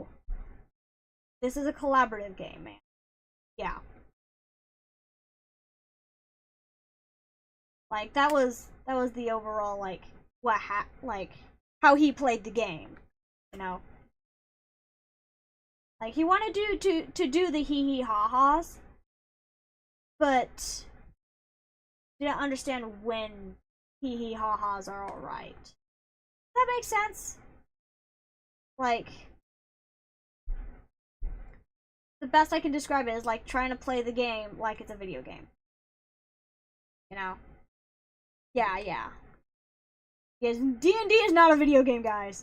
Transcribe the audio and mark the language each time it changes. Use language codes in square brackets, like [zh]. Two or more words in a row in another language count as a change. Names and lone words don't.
[en] This is a collaborative game, man. Yeah. Like, that was the overall, like, like, how he played the game. You know? Like, he wanted to do the hee-hee-ha-ha's, but didn't understand when hee-hee-ha-ha's are alright. Does that make sense? Like, the best I can describe it is like trying to play the game like it's a video game. You know? Yeah. Because D&D is not a video game, guys.